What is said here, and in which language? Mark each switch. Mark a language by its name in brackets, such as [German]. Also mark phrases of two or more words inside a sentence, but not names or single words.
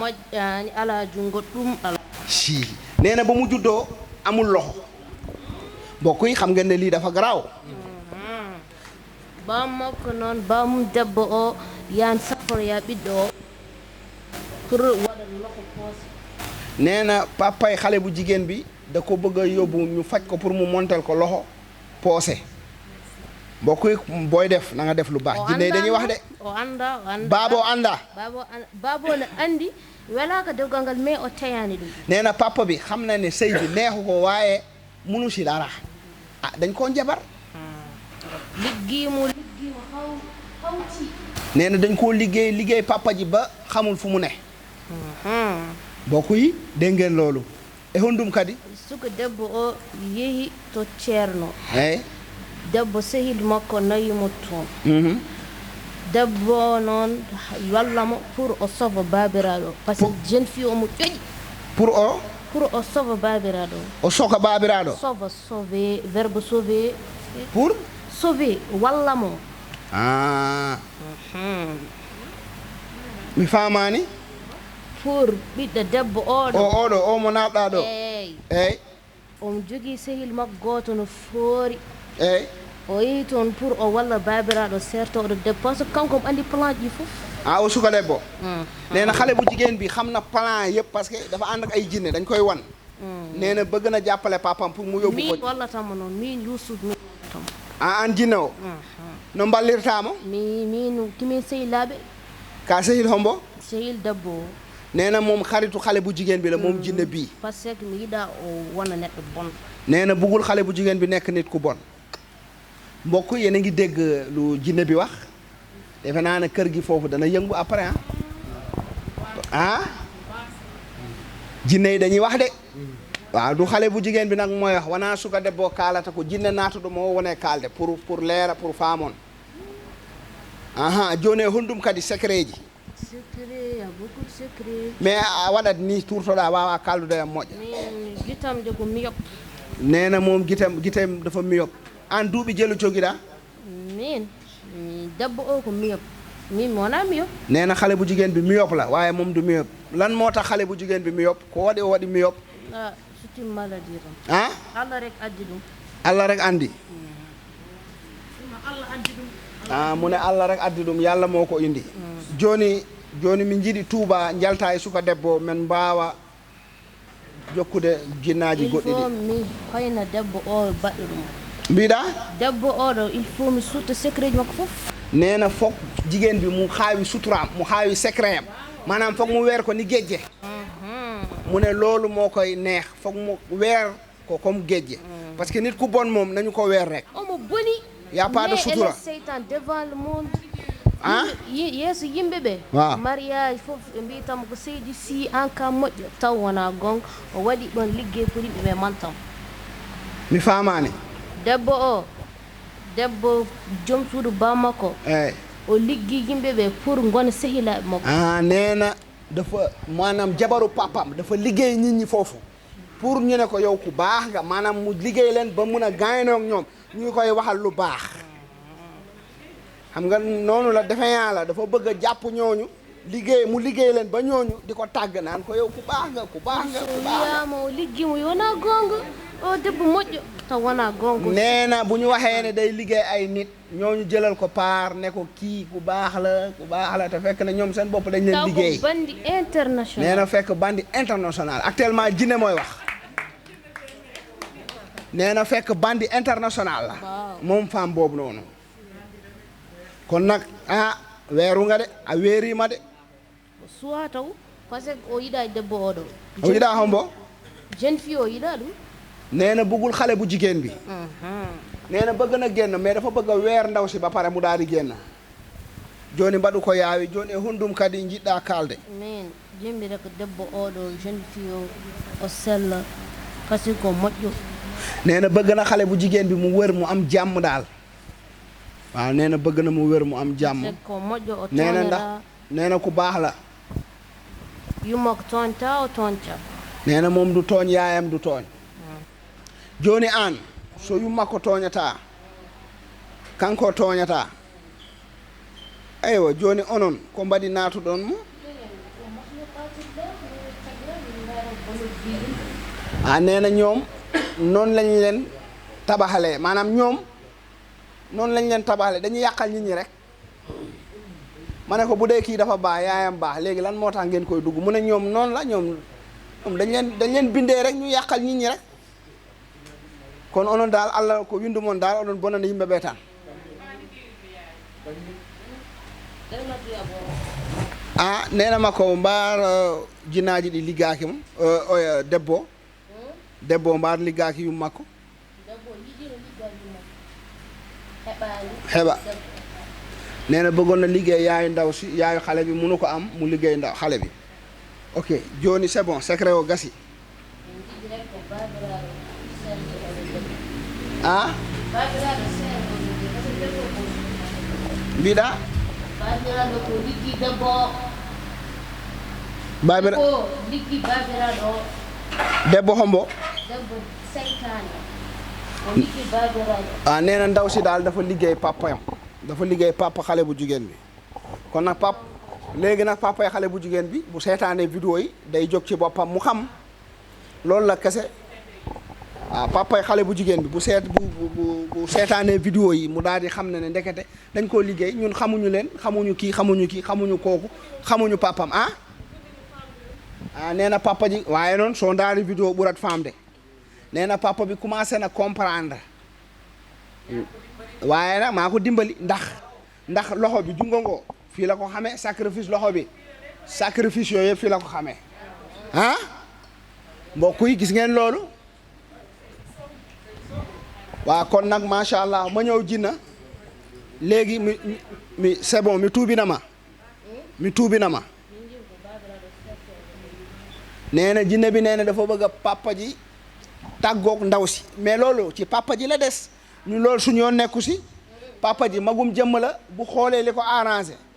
[Fula] moƴƴani ala jungo ɗum ala [Wolof] si nee na ba mu juddoo amul loxo mbokk yi xam ngeen ne lii dafa garaaw [Fula] ba makko noon bamum debbo o yan saforoya ɓiɗɗo o pour waɗa loxo poose [Wolof] nee na papay xale bu jigéen bi da ko bëgg a yóbbu ñu faj ko pour mu montel ko loxo poose mbokk yi booy def na nga def lu baax jinne yi dañuy wax de [Fula] o anda baabo anda baabo ne andi welaka dewgal ngal mais o teyani ɗum [Wolof] nee na papa bi xam na ne sëy bi neexu ko waaye munu si dara ah dañ koo njabar [Fula] liggimo hawti [Wolof] nee na dañ koo liggéey papa ji ba xamul fu mu ne mbokk yi dégg ngeen loolu e hondum kadi [Fula] suka debbo o yeehi to ceerno eyi debbo sehil makko nayimo toon debbo noon wallamo pour o sauva babiraɗo [French] par ce que jeune fille [Fula] omo ƴoƴi pour o sauva babiraɗo o soka babiraɗo [French] sauver verbe sauver [Fula] pour sauver wallamo mi famani pour ɓiɗɗo debbo oɗo o mo naɓɗa ɗo eyyi omo jogui sehil makko goto no foori eyyi o yehi toon pour o walla babiraɗo sertoɗo debbo [French] par ce que [Fula] kanko omo andi plan ji foof [Wolof] o suka debbo nee na xale bu jigéen bi xam na plan yëpp [French] parce que [Wolof] dafa ànd ak ay jinne dañ koy wan nee na bëgg na jàppale papam pour mu yóbbu ko [Fula] min wallatamo noon min Youssouf min wallatamo an jinne o no mballirtamo min kimin sehilaɓe ka sehil hombo sehil debbo o [Wolof] nee na moom xaritu xale bu jigéen bi la moom jinne bii [French] par ce que [Fula] mi yiɗa o wona neɗɗo bon [Wolof] nee na bëggul xale bu jigéen bi nekk nit ku bon mbokk yéen a ngi dégg lu jinne bi wax defe naa ne kër gi foofu dana yëngu après jinne yi dañuy wax de waaw du xale bu jigéen bi nag mooy wax [Fula] wana suka debbo kaalata ko jinne naatuɗo mo wone kaalde pour leera pour faamon joni e honɗum kadi secret ji [French] secret a beaucoup de secret [Fula] mais a waɗat ni turtoɗa wawa kaldude e moƴƴa min guitam de ko miyop [Wolof] nee na moom gitem dafa miyop an duuɓi jelu cogiɗa [Fula] min debbo o ko miyop min mi wona miyop [Wolof] nee na xale bu jigéen bi miyop la waaye moom du miyop lan moo tax xale bu jigéen bi miyop ko waɗi o waɗi miyop [French] c'est une maladie [Fula] tan Allah rek addi ɗum Allah rek andi Allah addi ɗum [Wolof] mu ne Allah rek [Fula] addi ɗum [Wolof] yalla moo ko indi [Fula] joni min jiiɗi Touba jalta e suka debbo men mbawa jokkude jinnaji goɗɗi ɗi mi hoyna debbo o baɗɗo ɗum mbiɗa debbo oɗo [French] il faut [Fula] mi sutta secret ji makko fof [Wolof] nee na foog jigéen bi mu xaawi suturaam mu xaawi secret am maanaam foog mu weer ko ni géejje mu ne loolu moo koy neex foog mu weer ko comme géejje [French] parce que [Wolof] nit ku bon moom nañu ko weer rek [Fula] omo boni [French] y a pas de sutura seytan devant le monde [Fula] yeeso yimɓe ɓe [Wolof] waaw [Fula] mariage fof ɓe mbiyatamo ko seydi si [French] en cas [Fula] moƴƴo taw wona gonga o waɗi ɗon liggey pour yimɓe ɓe mantam mi famani debbo joom suudu bammakko eyyi o liggi yimɓe ɓe pour gona sehilaɓe makko [Wolof] neena dafa maanaam jabaru papam dafa liggéey nit ñi foofu pour ñu ne ko yow ku baax nga maanaam mu liggéey leen ba mun a gaaynoog ñoom ñu koy waxal lu baax xam nga noonu la defeyaa la dafa bëgg a jàpp ñooñu mu liggéey leen ba ñooñu di ko tàgg naan ko yow ku baax nga ku baax nga ku baax nga [Fula] o liggimo yona gonga o debbo moƴƴo taw wona gonga [Wolof] nee na bu ñu waxee ne day liggéey ay nit ñooñu jëlal ko paar ne ko kii ku baax la te fekk na ñoom seen bopp dañ leen liggéey bandi international nee na fekk bandi international actuellement jinne mooy wax nee na fekk bandi international la moom femme boobu noonu kon nag weeru nga de a weerima de [Fula] suwa taw [French] par ce que [Fula] o yiɗa debbo oɗo o yiɗa hombo [French] jeune fille [Fula] o yiɗa ɗum [Wolof] nee na bëggul xale bu jigéen bi nee na bëgg na génn mais dafa bëgg a weer ndaw si ba pare mu daal di génn [Fula] joni mbaɗu ko yaawi joni e hundum kadi jiɗɗa kalde min jimɗire ko debbo oɗo [French] jeune fille [Fula] o sella [French] par ce que [Fula] ko moƴƴo [Wolof] nee na bëgg na xale bu jigéen bi mu wër mu am jàmm daal waaw nee na bëgg na mu wér mu am jàmm [Fula] sekko moƴƴo o [Wolof] nee na ndax [Fula] toñata [Wolof] nee na ku baax la [Fula] yummo ko toñta o toñta [Wolof] nee na moom du tooñ yaayam du tooñ [Fula] joni an so yumma ko tooñata kanko tooñata aywa joni onon ko mbaɗi natuɗon mo [Wolof] nee na ñoom noonu lañ leen tabaxalee maanaam ñoom noonu lañ leen tabaxalee dañuy yàqal nit ñi rek ma ne ko bu dee kii dafa baax yaayam baax léegi lan moo tax ngeen koy dugg mu ne ñoom noonu la ñoom dañ leen bindee rek ñu yàqal nit ñi rek [Fula] kon onon daal allah ko windu mon daal oɗon bonande yimɓe ɓe tan nee na ma ko mbaar jinaaji ɗi liggaaki mo debbo mbaar liggaaki yum makko [Wolof] heɓa nee na bëggoon na liggéey yaayu ndaw si yaayu xale bi munu ko am mu liggéey ndaw xale bi ok joni [French] c'est bon [Fula] secret o gasi mbiɗa babiraɗo ko liggi debbo babiraɗo liggi babiraɗo debbo hombo debbo seytane o liggi babiraɗo [Wolof] nee na ndaw si daal dafa liggéey papa yam dafa liggéey papa xale bu jigéen bi kon nag léegi nag papa yi xale bu jigéen bi bu seetaanee vidéo yi day jóg ci boppam mu xam loolu la kese papa yi xale bu jigéen bi bu seetaanee vidéo yi mu daal di xam ne ndekete dañ koo liggéey ñun xamuñu leen xamuñu kii xamuñu kooku xamuñu papam nee na papa ji waaye noonu soo [Fula] ndaari vidéo ɓurat famde [Wolof] nee na papa bi commencé na comprendre waaye nag maa ko dimbali ndax loxo bi jungo ngoo fii la ko xamee sacrifice loxo bi sacrifice yooyu yëpp fii la ko xamee mbokk yi gis ngeen loolu waaw kon nag macha allah ma ñëw jinna léegi mi [French] c'est bon [Wolof] mi tuubi na ma nee na jinne bi nee na dafa bëgg a papa ji tàggoog ndaw si mais loolu ci papa ji la des ñu loolu suñu yoon nekku si papa ji magum jëmm la bu xoolee li ko arrangé